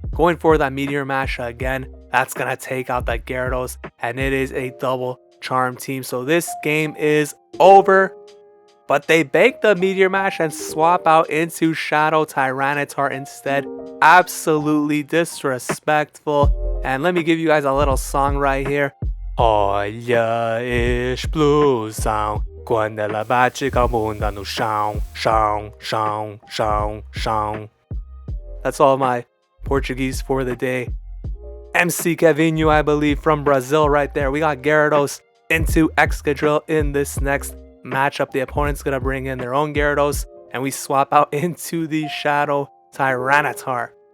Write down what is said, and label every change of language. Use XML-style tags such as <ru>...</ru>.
<en>Going for that Meteor Mash again, that's gonna take out that Gyarados, and it is a double charm team, so this game is over. But they bank the Meteor Mash and swap out into Shadow Tyranitar instead. Absolutely disrespectful. And let me give you guys a little song right here.</en> <pt>Olha a explosão quando ela bate com a bunda no chão, chão, chão, chão, chão.</pt> <en>That's all my Portuguese for the day. MC Kevinho, I believe, from Brazil right there. We got Gyarados into Excadrill in this next matchup. The opponent's gonna bring in their own Gyarados, and we swap out into the Shadow Tyranitar.</en>